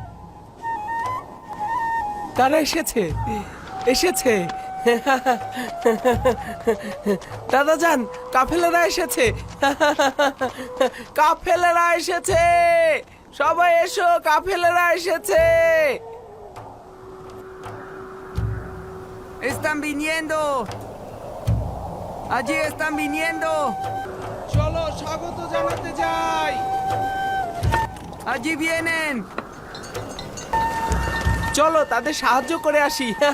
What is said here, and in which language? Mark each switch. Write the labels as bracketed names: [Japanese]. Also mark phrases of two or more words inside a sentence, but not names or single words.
[Bangla] তারা এসেছে, এসেছে। দাদা যান, কাফেলেরা এসেছে, কাফেলেরা এসেছে, সবাই এসো, কাফেলেরা এসেছে। [Spanish] ¡Están viniendo! ¡Allí están viniendo! [Bangla] চলো স্বাগত জানাতে যাই। [Spanish] ¡Allí vienen! [Bangla] চলো তাদের সাহায্য করে আসি।